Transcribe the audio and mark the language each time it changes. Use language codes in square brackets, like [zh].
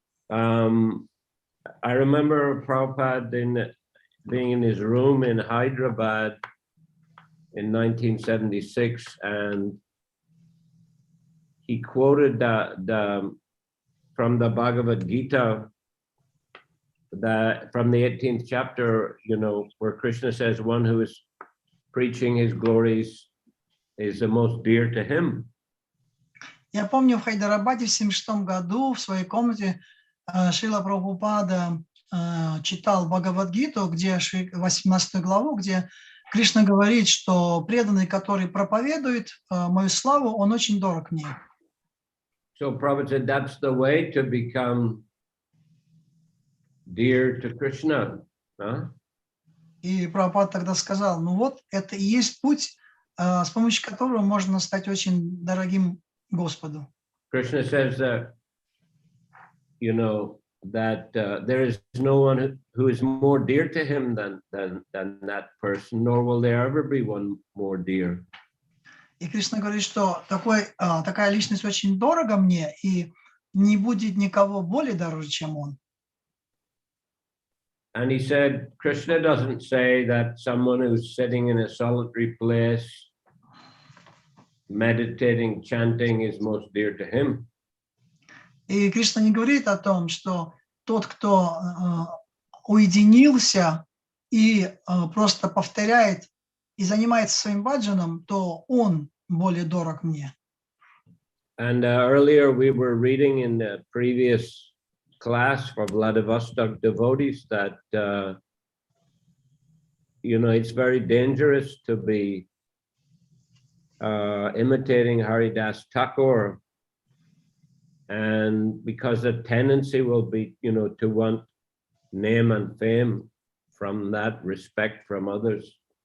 [en] I remember Prabhupada being in his room in Hyderabad in 1976, and he quoted from the Bhagavad Gita, from the 18th chapter, where Krishna says, one who is preaching his glories is the most dear to him. [ru] Я помню, в Хайдарабаде в 1976 году в своей комнате Шрила Прабхупада читал Бхагавад-гиту, где 18 главу, где Кришна говорит, что преданный, который проповедует мою славу, он очень дорог мне. [en] So Prabhupada said that's the way to become dear to Krishna. Huh? [ru] И Прабхупада тогда сказал, вот это и есть путь, с помощью которого можно стать очень дорогим Господу. [en] Krishna says that, that there is no one who is more dear to him than that person, nor will there ever be one more dear. [ru] И Кришна говорит, что такая личность очень дорога мне, и не будет никого более дороже, чем он. [en] And he said, Krishna doesn't say that someone who's sitting in a solitary place, meditating, chanting, is most dear to him. [ru] И Кришна не говорит о том, что тот, кто уединился и просто повторяет и занимается своим баджаном, то он более дорог мне. [en] And earlier we were reading in the previous class for Vladivostok devotees that, it's very dangerous to be imitating Haridas Thakur, and because the tendency will be, to want name and fame from that, respect from others.